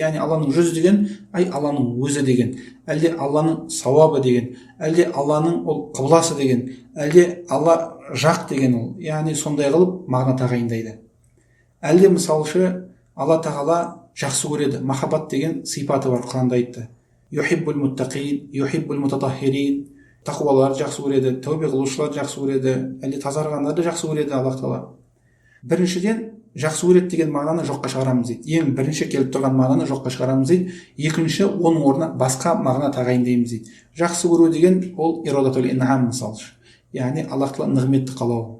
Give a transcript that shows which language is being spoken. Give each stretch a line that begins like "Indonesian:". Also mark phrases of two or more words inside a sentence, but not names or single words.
Kazakh: Яғни Алланың жүзі деген, Алланың өзі деген, әлде Алланың сауабы деген, әлде Алланың ол қыбласы деген, әлде Алла жақ деген ол. Яғни сондай қылып мағына тағайындайды. Әлде мысалшы Алла тағала жақсы көреді, махаббат деген сипаты бар, Құранда айтты.
Arabic: يحب المتقين يحب المتطهرين.
Kazakh: Тақуалар жақсы көреді, тәубе қылушылар жақсы көреді, әлде тазарғандарды жақсы көреді Аллах тағала. Біріншіден жақсы көреді деген мағынаны жоққа шығарамыз дейді. Ең бірінші келіп тұрған мағынаны жоққа шығарамыз дейді. Екінші, оның орнына басқа мағына тағайындаймыз дейді. Жақсы көру деген ол
Arabic: إرادة الإنعام
Kazakh: мысалы. Яғни Аллах тағала нығметті қалау.